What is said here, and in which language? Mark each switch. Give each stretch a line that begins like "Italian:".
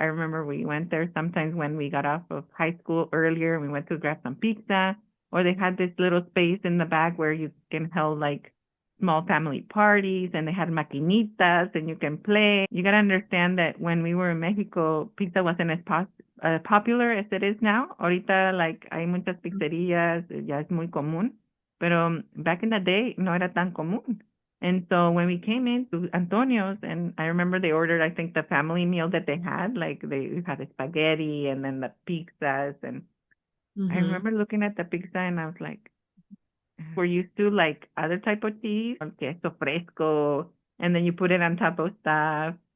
English: I remember we went there sometimes when we got off of high school earlier. We went to grab some pizza, or they had this little space in the back where you can hold like small family parties, and they had maquinitas, and you can play. You gotta understand that when we were in Mexico, pizza wasn't as popular as it is now.
Spanish: Ahorita, like, hay muchas pizzerías, ya es muy común. Pero
English: back in the day,
Spanish: no era tan común.
English: And so when we came into Antonio's, and I remember they ordered, I think, the family meal that they had, like they had the spaghetti and then the pizzas. And I Mm-hmm. remember looking at the pizza and I was like, we're used to like other type of cheese, queso fresco, and then you put it on top of stuff.